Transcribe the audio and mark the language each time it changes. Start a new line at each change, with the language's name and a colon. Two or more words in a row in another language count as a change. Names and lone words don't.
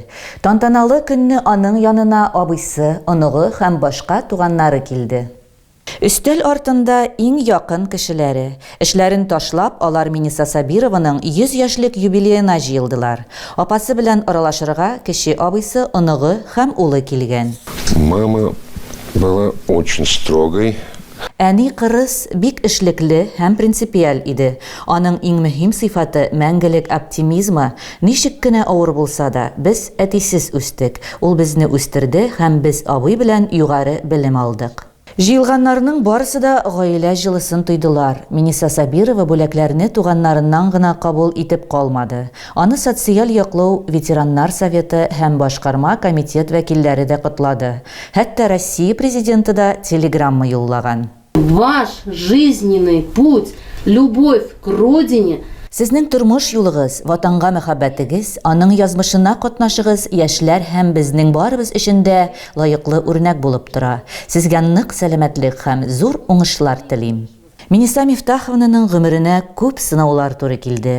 Tatar: Тантаналы көнне аның янына абыйсы, оныгы һәм башка туганнары килде. Өстәл артында иң якын кешеләре. Эшләрен ташлап, алар Миниса Сабированың 100 яшьлек юбилеена җыелдылар. Апасы белән аралашырга кече абыйсы, оныгы һәм улы килгән.
Russian: Мама была очень строгой.
Tatar: Әни кырыс бик эшлекле һәм принципиаль иде. Аның иң мөһим сыйфаты мәңгелек оптимизмы. Ничек кенә авыр булса да, без әтисез үстек. Ул безне үстерде һәм без абый белән югары белем алдык. Җыелганнарның барысы да гаилә җылысын тойдылар. Миниса Сабирова бүләкләрне туганнарыннан гына кабул итеп калмады. Аны социаль яклау ветераннар советы һәм башкарма комитет вәкилләре дә котлады. Хәтта Россия президенты да телеграмма юллаган.
Russian: Ваш жизненный путь, любовь к родине.
Tatar: Сезнең тормыш юлыгыз, ватанга мәхәббәтегез, аның язмышына катнашыгыз яшьләр һәм безнең барыбыз өчендә лаеклы үрнәк булып тора. Сезгә нык сәламәтлек һәм зур уңышлар телим. Миниса Мифтаховнаның гомеренә күп сынаулар туры килде.